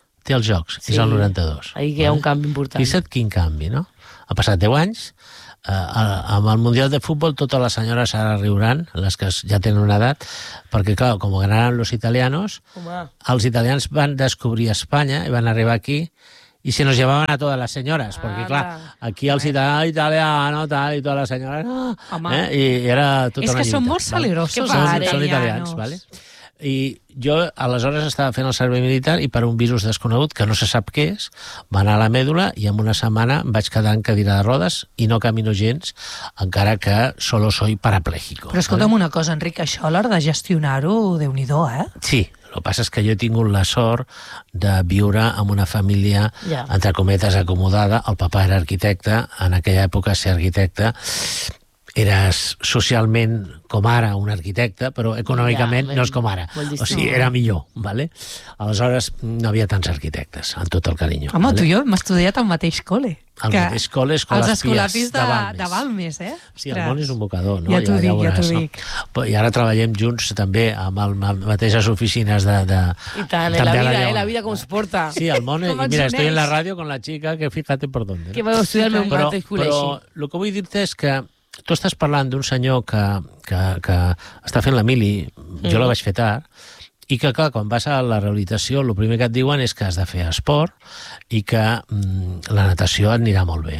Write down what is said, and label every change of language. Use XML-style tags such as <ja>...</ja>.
<ca>té els jocs, sí. És el 92. Ahir hi ha un canvi important. Fixa't quin canvi, no? Ha passat 10 anys, amb el Mundial de Futbol totes les senyores ara riuran, les que ja tenen una edat, perquè, clar, com</ca> <es>ganaran los italianos,</es> <ca>els italians van descobrir Espanya i van arribar aquí</ca> <es>Y se nos llevaban a todas las señoras, porque claro, aquí al ciudadano italiano, tal, y todas las señoras, ah, ¿eh? Y era tota</es> <ca>es que son molt salerosos, ¿vale?</ca> <es>Son italianos, ¿vale?</es> <ca>I jo aleshores estava fent el servei militar i per un virus desconegut, que no se sap què és, va anar a la mèdula i en una setmana vaig quedar en cadira de rodes i no camino gens, encara que</ca> <es>solo soy parapléjico.</es> <ca>Però escolta'm, vale? Una cosa, Enric, això a l'hora de gestionar-ho, déu-n'hi-do, eh? Sí, el que passa és que jo he tingut la sort de viure en una família, ja, entre cometes, acomodada. El papa era arquitecte, en aquella època ser arquitecte eres socialment com ara un arquitecte, però econòmicament ja, no és com ara. O sigui, era millor, vale? Aleshores, no havia tants arquitectes, amb tot el carinyo. Home, vale? Tu i jo hem estudiat al mateix col·le. Al mateix col·le, Escolapis de Balmes, eh? Sí, el món és un bocador, no? Ja t'ho dic, ja t'ho dic. No? I ara treballem junts també amb mateixes oficines de... I tant, també la vida, la vida com es porta. Sí, el món...</ca> <es>És, mira, estoy en la ràdio con la chica, que fíjate por dónde.</es> <ca>Que vau estudiar al meu mateix col·legi. Però el que vull dir-te és que tu estàs parlant d'un senyor que està fent la mili, jo la vaig fer tard, i que, clar, quan vas a la rehabilitació, el primer que et diuen és que has de fer esport i que la natació et anirà molt bé.</ca>